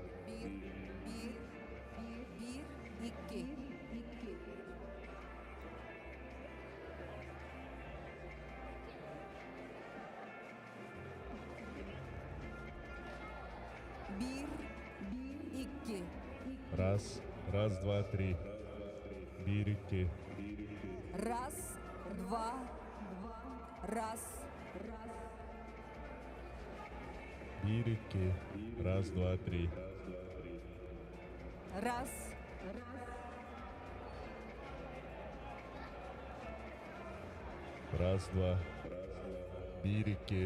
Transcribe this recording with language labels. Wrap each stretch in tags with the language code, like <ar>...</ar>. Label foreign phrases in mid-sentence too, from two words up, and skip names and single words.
<tr>Bir. İki. Bir. İki.</tr> <ru>Раз. Раз, два, три.</ru> <tr>Bir, iki.</tr> <ru>Раз, два, раз.</ru> <tr>Bir, iki.</tr> <ru>Раз, два, три. Раз. Раз, два.</ru> <tr>Bir, iki.</tr>